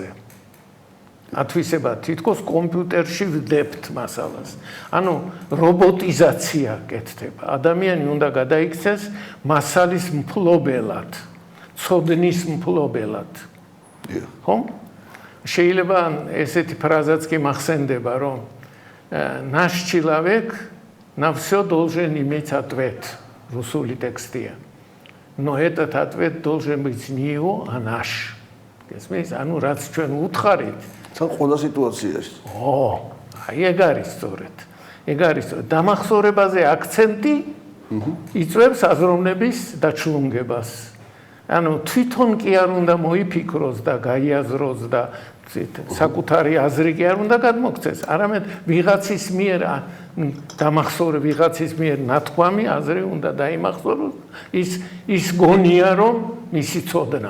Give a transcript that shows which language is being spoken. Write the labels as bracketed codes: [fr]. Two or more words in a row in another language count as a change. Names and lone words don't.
[ka] ათვისება თითქოს კომპიუტერში ვდებთ მასალას. ანუ რობოტიზაცია კეთდება. ადამიანი უნდა გადაიქცეს მასალის მფლობელად, ცოდნის მფლობელად. ხო? შეიძლება ესეთი ფრაზაც კი მახსენდება, რომ [ru] наш человек на все должен иметь ответ. Русский текстია. Но этот ответ должен быть не его, а наш. [ka] Გესმის? ანუ რაც ჩვენ უთხარით, თან ყველა სიტუაციაში. აი ეგ არის სწორედ. ეგ არის დამახსოვრებაზე აქცენტი იწვევს აზროვნების დაჩლუნგებას. ანუ თვითონ კი არ უნდა მოიფიქროს და გაიაზროს და საკუთარი აზრი კი არ უნდა გადმოქცეს, არამედ ვიღაცის მიერ ვიღაცის მიერ ნათქვამი აზრი უნდა დაიმახსოვროს, ის გონია რომ მისი ცოდნა.